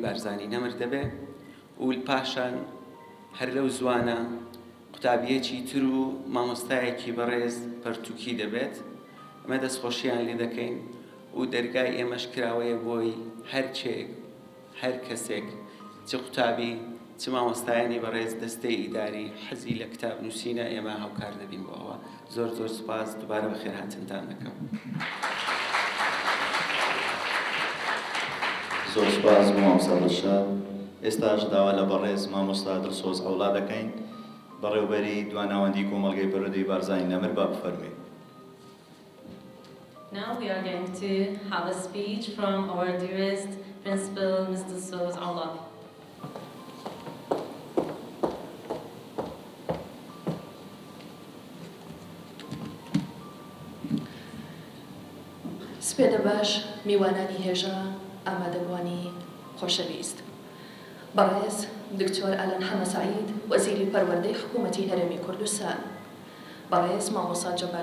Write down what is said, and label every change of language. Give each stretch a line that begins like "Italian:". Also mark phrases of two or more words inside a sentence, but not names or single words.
Central Kurdish: بارزانی نەمر دەبێت و پاشان هەر لەو زوانە قوتابیەکی تر و مامۆستایەکی بەڕێز پەرتووکی دەبێت ئەمە دەستخۆشییان لێ دەکەین و دەرگای ئێمەش کراوەیە بۆی هەر کەسێک چ قوتابی چ مامۆستایانی بەڕێز دەستەی ئیداری حەزی لە کتاب نووسینە ئێمە هاوکار دەبین بۆ ئەوە زۆر زۆر سوپاس دووبارە بەخێرهاتنتان دەکەم. زۆر سوپاس بۆ مامۆستا دڵشاد. ئێستاش داوا لە بەڕێز مامۆستا دڵسۆز ئەوڵا دەکەین بەڕێوەبەری دواناوەندی کۆمەڵگەی پەروەردەی بارزانی نەمر با بفەرمێ.
English: Now we are going to have a speech from our dearest principal, Mr. Soz Allah.
Central Kurdish: سپێدە باش میوانانی هێژە ئامادەبوانی خۆشەویست. بەڕێز دکتۆر ئالان حەمە سەعید وەزیری پەروەردەی حکوومەتی هەرێمی کوردستان، بەڕێز مامۆستا جەبار